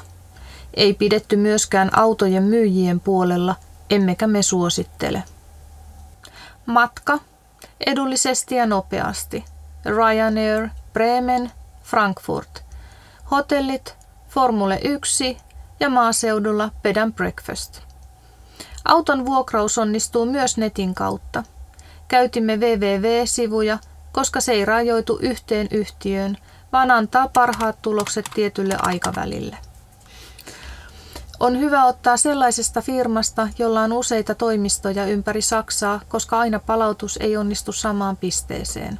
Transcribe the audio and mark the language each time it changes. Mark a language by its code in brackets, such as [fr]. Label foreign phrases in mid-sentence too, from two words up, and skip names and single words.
[fi] Ei pidetty myöskään autojen myyjien puolella, emmekä me suosittele. Matka. Edullisesti ja nopeasti. Ryanair, Bremen, Frankfurt. Hotellit, Formule 1 ja maaseudulla [en] bed and breakfast. [fi] Auton vuokraus onnistuu myös netin kautta. Käytimme www-sivuja, koska se ei rajoitu yhteen yhtiöön, vaan antaa parhaat tulokset tietylle aikavälille. On hyvä ottaa sellaisesta firmasta, jolla on useita toimistoja ympäri Saksaa, koska aina palautus ei onnistu samaan pisteeseen.